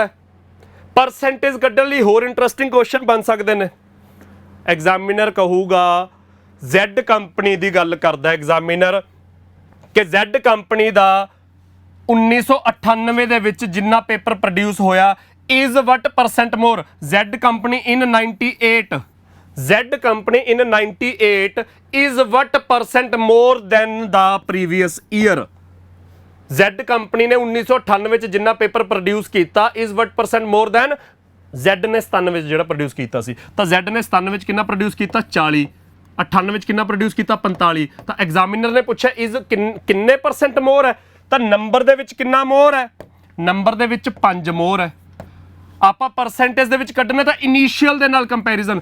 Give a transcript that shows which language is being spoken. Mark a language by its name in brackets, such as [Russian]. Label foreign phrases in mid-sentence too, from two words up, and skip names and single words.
[Punjabi] ਪਰਸੈਂਟੇਜ ਕੱਢਣ ਲਈ ਹੋਰ [English] interesting question [Punjabi] ਬਣ ਸਕਦੇ ਨੇ। ਐਗਜ਼ਾਮੀਨਰ ਕਹੂਗਾ Z ਕੰਪਨੀ ਦੀ ਗੱਲ ਕਰਦਾ ਐਗਜ਼ਾਮੀਨਰ ਕਿ Z ਕੰਪਨੀ ਦਾ 1998 ਦੇ ਵਿੱਚ ਜਿੰਨਾ [English] paper produce [Punjabi] ਹੋਇਆ [English] is what percent more Z company in 98 Z company in 98 is what percent more than the previous year। [Punjabi] Z company ਨੇ 1998 ਚ ਜਿੰਨਾ [English] paper produce [Punjabi] ਕੀਤਾ [English] is what percent more than [Punjabi] Z ਨੇ 97 ਜਿਹੜਾ ਪ੍ਰੋਡਿਊਸ ਕੀਤਾ ਸੀ, ਤਾਂ Z ਨੇ 97 ਕਿੰਨਾ ਪ੍ਰੋਡਿਊਸ ਕੀਤਾ 40, 98 ਕਿੰਨਾ ਪ੍ਰੋਡਿਊਸ ਕੀਤਾ 45। ਤਾਂ ਐਗਜ਼ਾਮੀਨਰ ਨੇ ਪੁੱਛਿਆ ਇਜ਼ ਕਿੰਨੇ % ਮੋਰ ਹੈ, ਤਾਂ ਨੰਬਰ ਦੇ ਵਿੱਚ ਕਿੰਨਾ ਮੋਰ ਹੈ, ਨੰਬਰ ਦੇ ਵਿੱਚ 5 ਮੋਰ ਹੈ। ਆਪਾਂ ਪਰਸੈਂਟੇਜ ਦੇ ਵਿੱਚ ਕੱਢਣਾ ਤਾਂ ਇਨੀਸ਼ੀਅਲ ਦੇ ਨਾਲ ਕੰਪੈਰੀਜ਼ਨ।